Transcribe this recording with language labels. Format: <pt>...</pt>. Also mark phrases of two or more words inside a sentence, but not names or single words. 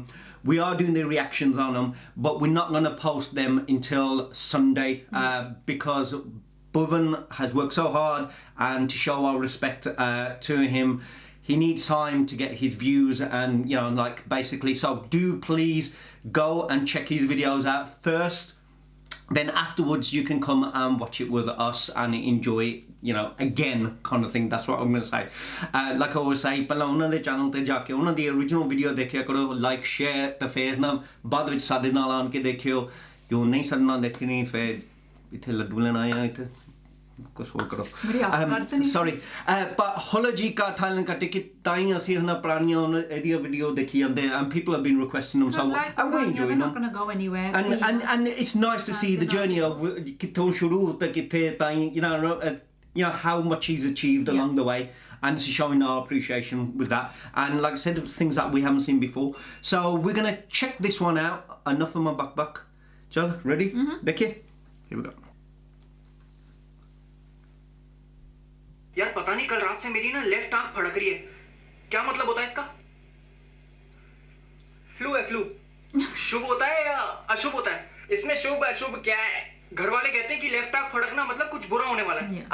<en>We are doing the reactions on them, but we're not going to post them until Sunday because Bhuvan has worked so hard, and to show our respect to him, he needs time to get his views and, you know, like basically, so do please go and check his videos out first. Then afterwards you can come and watch it with us and enjoy, you know, again kind of thing. That's what I'm going to say. Like I always say,</en> <pa>ਪਹਿਲਾਂ ਉਹਨਾਂ ਦੇ ਚੈਨਲ ਤੇ ਜਾ ਕੇ ਉਹਨਾਂ ਦੀ</pa> <en>original video</en> <pa>ਦੇਖਿਆ ਕਰੋ,</pa> <en>like share</en> <pa>ਤੇ ਫਿਰ ਨਾ ਬਾਅਦ ਵਿੱਚ ਸਾਡੇ ਨਾਲ ਆਣ ਕੇ ਦੇਖਿਓ, ਜੋ ਨਹੀਂ ਸਾਡੇ ਨਾਲ ਦੇਖਣੀ ਫਿਰ ਇੱਥੇ ਲੱਡੂ ਲੈਣ ਆਇਆ ਇੱਥੇ ਕੁਛ ਹੋਰ ਕਰੋ.</pa> <en>Sorry, but</en> <pa>Hola Ji Ka Thailand Ka Ticket ਤਾਈਂ ਅਸੀਂ ਹੁਣ ਪੁਰਾਣੀਆਂ ਇਹਦੀਆਂ ਵੀਡੀਓ ਦੇਖੀ ਜਾਂਦੇ,</pa> <en>and people have been requesting them, so and we're enjoying them. They're not going to go anywhere. And it's nice to see the journey of</en> <pa>ਕਿੱਥੋਂ ਸ਼ੁਰੂ ਤੇ ਕਿੱਥੇ ਤਾਈਂ,</pa> <en>you know how much he's achieved along the way, and it's showing our appreciation with that. And like I said, things that we haven't seen before. So we're gonna check this one out. Enough of my buck. Joe, ready? Dekhiye. Here we go.</en> <hi>यार पता नहीं, कल रात से मेरी ना लेफ्ट आंख फड़क रही है. क्या मतलब होता है इसका? फ्लू है, फ्लू. शुभ होता है या अशुभ होता है? इसमें शुभ अशुभ क्या है? घर वाले कहते हैं कि लेफ्ट आंख फड़कना मतलब कुछ बुरा होने वाला है.</hi>